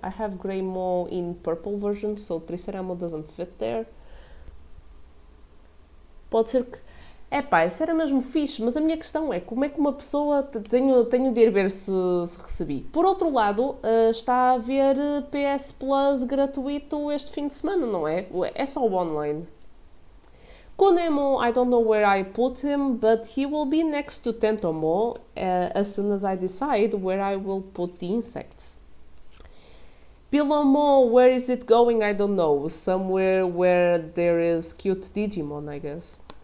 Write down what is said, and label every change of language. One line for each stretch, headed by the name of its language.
English: I have Greymo in purple version, so Triceramo doesn't fit there.
Portuguese: Pode ser que... Epá, isso era mesmo fixe, mas a minha questão é como é que uma pessoa... Tenho de ir ver se recebi. Por outro lado, está a haver PS Plus gratuito este fim de semana, não é? É só o online.
English: Konemo, I don't know where I put him, but he will be next to Tentomo as soon as I decide where I will put the insects. Pilomo, where is it going? I don't know. Somewhere where there is cute Digimon, I guess.